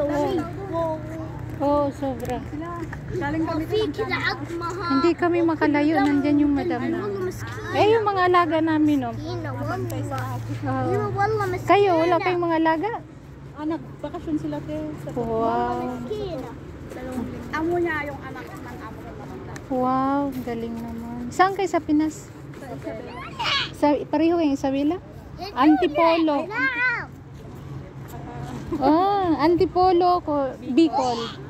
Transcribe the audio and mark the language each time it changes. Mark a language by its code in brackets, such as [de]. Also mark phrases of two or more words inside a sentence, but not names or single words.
[tl] Oo, sobra. [ar] في كذا عظمها. [tl] Hindi kami makalayo. Nandyan yung madam na. Yung mga alaga namin, oh. [ar] والله مسكينة. [tl] Kayo, wala kayong mga alaga? Nagbakasyon sila Wow. [ar] مسكينة. [tl] Amo niya yung anak ng amo ko naman. Wow, galing naman. Saan kayo sa Pinas? Pareho yung Isabela? Antipolo. Antipolo ko. Bicol.